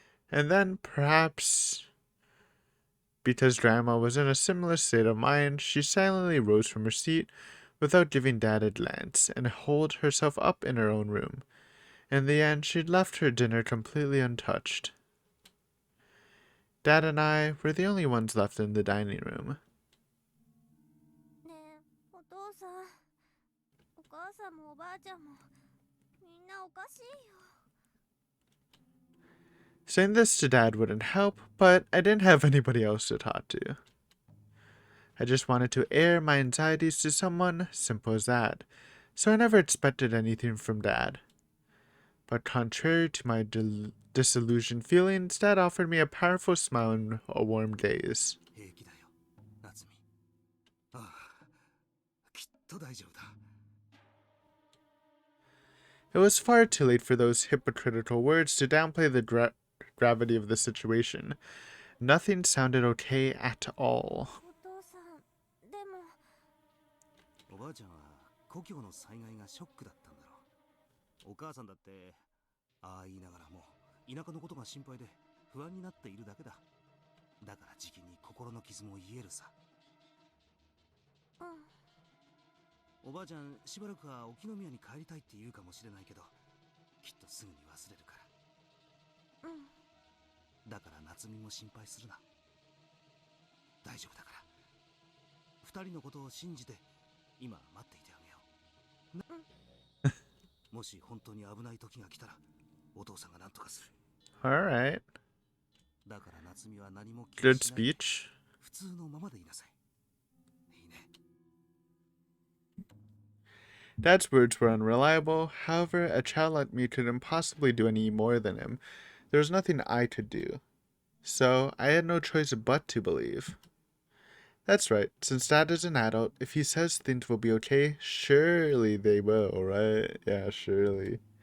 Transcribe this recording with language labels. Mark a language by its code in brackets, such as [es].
[en] And then, perhaps Because Grandma was in a similar state of mind, she silently rose from her seat without giving Dad a glance and holed herself up in her own room. In the end, she'd left her dinner completely untouched. Dad and I were the only ones left in the dining room. [ja] ねえ、お父さん、お母さんもおばあちゃんも、みんなおかしいよ。 [en] Saying this to Dad wouldn't help, but I didn't have anybody else to talk to. I just wanted to air my anxieties to someone, simple as that, so I never expected anything from Dad. But contrary to my disillusioned feelings, Dad offered me a powerful smile and a warm gaze. [ja] 平気だよ、夏美。ああ、きっと大丈夫だ。 [en] It was far too late for those hypocritical words to downplay the gravity of the situation. Nothing sounded okay at all. [ja] お父さん、でも。おばあちゃんは故郷の災害がショックだったんだろう。お母さんだってああ言いながらも田舎のことが心配で不安になっているだけだ。だからじきに心の傷も癒えるさ。うん。おばあちゃんしばらくは沖宮に帰りたいって言うかもしれないけど、きっとすぐに忘れるから。うん。だから夏美も心配するな。大丈夫だから。二人のことを信じて今待っていてあげよう。もし本当に危ない時が来たらお父さんが何とかする。 [en] Alright. [ja] だから夏美は何も気 [en] Good [ja] にしないで [en] speech. [ja] 普通のままでいなさい。いいね。 [en] Dad's words were unreliable. However, a child like me couldn't possibly do any more than him. There was nothing I could do. So, I had no choice but to believe. That's right. Since Dad is an adult, if he says things will be okay, surely they will, right? Yeah, surely.